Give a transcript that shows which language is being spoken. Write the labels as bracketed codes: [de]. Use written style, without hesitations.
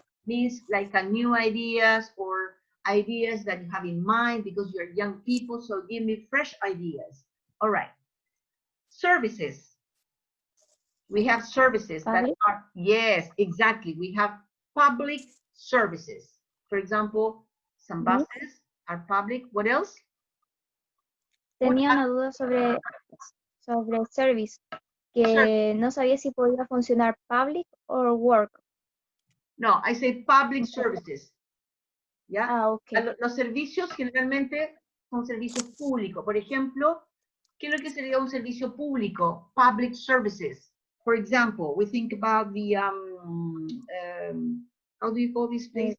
[en] Means like a new ideas or ideas that you have in mind because you're young people, so give me fresh ideas. All right. Services. We have services that are, yes, exactly. We have public services. For example, some buses are public. What else? [es] Tenía una duda sobre service, que no sabía si podía funcionar [en] public or work. No, I say public services. [es] ¿Ya? Ah, okay. Los servicios generalmente son servicios públicos. Por ejemplo, ¿qué es lo que sería un servicio público? [en] Public services. For example, we think about the, how do you call this place?